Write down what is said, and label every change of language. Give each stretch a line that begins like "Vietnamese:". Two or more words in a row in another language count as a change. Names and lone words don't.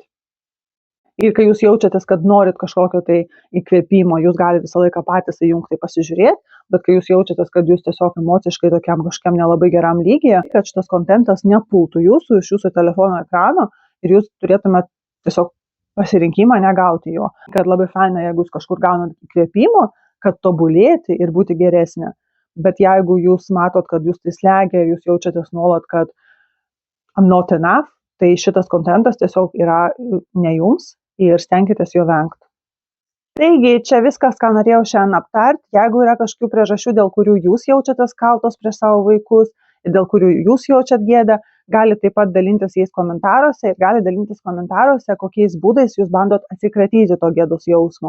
Lithuanian: Ir kai jūs jaučiatės, kad norit kažkokio tai įkvėpimo, jūs galite visą laiką patys įjungti pasižiūrėti, bet kai jūs jaučiatės, kad jūs tiesiog emociškai tokiam kažkam nelabai geram lygyje, kad šitas kontentas nepultų jūsų iš jūsų telefono ekrano ir jūs turėtumėte tiesiog pasirinkimą negauti jo. Kad labai faina, jeigu jūs kažkur gaunat įkvėpimo, kad tobulėti ir būti geresnė. Bet jeigu jūs matot, kad jūs tai slegia, jūs jaučiatės nuolat, kad
English: I'm not enough,
Lithuanian: tai šitas kontentas tiesiog yra ne jums ir stenkitės jo vengti. Taigi, čia viskas, ką norėjau šiandien aptarti. Jeigu yra kažkokių priežasčių, dėl kurių jūs jaučiatės kaltos prieš savo vaikus ir dėl kurių jūs jaučiat gėdą, gali taip pat dalintis jais komentaruose ir gali dalintis komentaruose, kokiais būdais jūs bandot atsikratyti to gėdos jausmo.